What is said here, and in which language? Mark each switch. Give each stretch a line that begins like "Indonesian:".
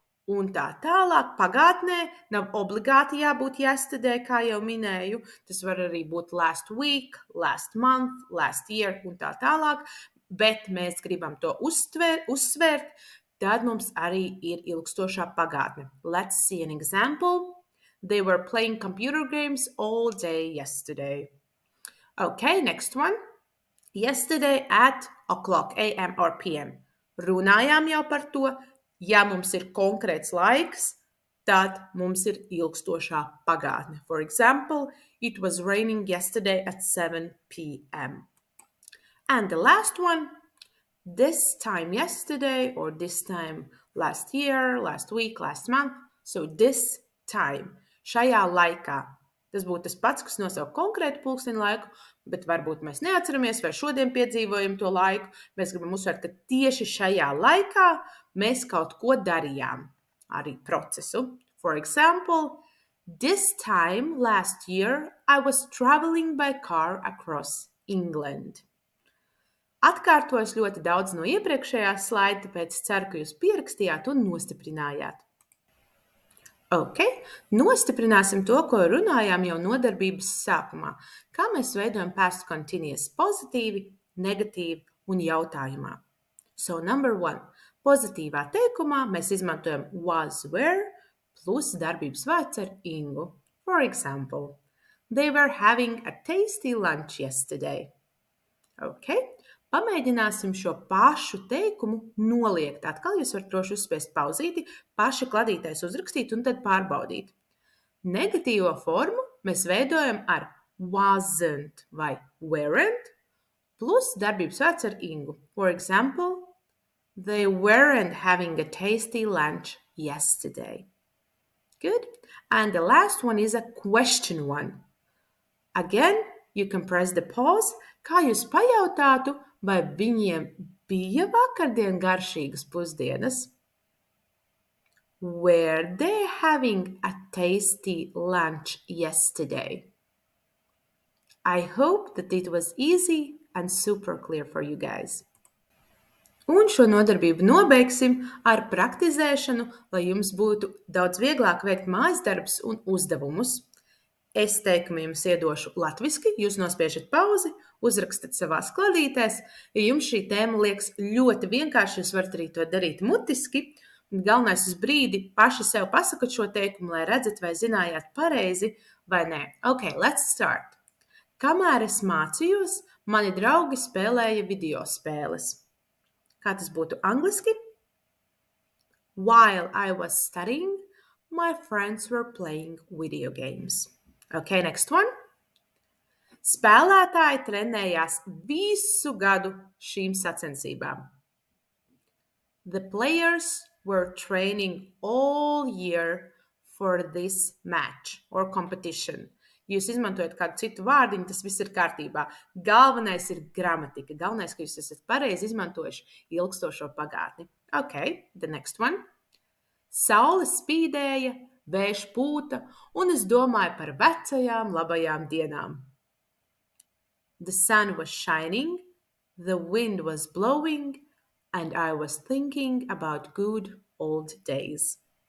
Latvian: Un tā tālāk pagātnē nav obligāti jābūt yesterday, kā jau minēju. Tas var arī būt
English: last week, last month, last year
Latvian: un tā tālāk. Bet mēs gribam to uzsvērt, tad mums arī ir ilgstošā pagātne.
English: Let's see an example. They were playing computer games all day yesterday. Okay, next one. Yesterday at o'clock a.m. or p.m.
Latvian: Runājām jau par to. Ja mums ir konkrēts laiks, tad mums ir ilgstošā pagātne.
English: For example, it was raining yesterday at 7 p.m. And the last one, this time yesterday or this time last year, last week, last month. So this time,
Latvian: šajā laikā. Tas būtu tas pats, kas nosauc konkrētu pulksteņu laiku, bet varbūt mēs neatceramies vai šodien piedzīvojam to laiku. Mēs gribam uzsvērt, ka tieši šajā laikā mēs kaut ko darījām, arī procesu.
English: For example, this time last year I was traveling by car across England.
Latvian: Atkārtojos ļoti daudz no iepriekšējā slaida, tāpēc ceru, ka jūs pierakstījāt un nostiprinājāt. Okay. Nostiprināsim to, ko runājām jau nodarbības sākumā. Kā mēs veidojam past continuous pozitīvi, negatīvi un jautājumā.
English: So number one.
Latvian: Pozitīvā teikumā mēs izmantojam was, were plus darbības vārds ar ingu.
English: For example, they were having a tasty lunch yesterday. Okay.
Latvian: Pamēģināsim šo pašu teikumu noliegt. Atkal jūs varat droši uzspiest pauzīti, paši kladītais uzrakstīt un tad pārbaudīt. Negatīvo formu mēs veidojam ar wasn't vai weren't plus darbības vārds ar ingu.
English: For example, they weren't having a tasty lunch yesterday. Good. And the last one is a question one. Again, you can press the pause.
Latvian: Kā jūs pajautātu, vai viņiem bija vakardien garšīgas pusdienas?
English: Were they having a tasty lunch yesterday? I hope that it was easy and super clear for you guys.
Latvian: Un šo nodarbību nobeigsim ar praktizēšanu, lai jums būtu daudz vieglāk veikt mājasdarbus un uzdevumus. Es teikumu jums iedošu latviski, jūs nospiežat pauzi, uzrakstat savās kladītēs. Ja jums šī tēma liekas ļoti vienkārši, jūs varat arī to darīt mutiski. Galvenais uz brīdi paši sev pasakot šo teikumu, lai redzat, vai zinājāt pareizi vai nē.
English: Okay, let's start.
Latvian: Kamēr es mācījos, mani draugi spēlēja video spēles. Kā tas būtu angliski?
English: While I was studying, my friends were playing video games. Okay, next one.
Latvian: Spēlētāji trenējās visu gadu šīm sacensībām.
English: The players were training all year for this match or competition.
Latvian: Jūs izmantojat kādu citu vārdiņu, tas viss ir kārtībā. Galvenais ir gramatika. Galvenais, ka jūs esat pareizi izmantojuši ilgstošo pagātni.
English: Okay, the next one.
Latvian: Saule spīdēja, vējš pūta, un es domāju par vecajām labajām dienām.
English: The sun was shining, the wind was blowing, and I was thinking about good old days.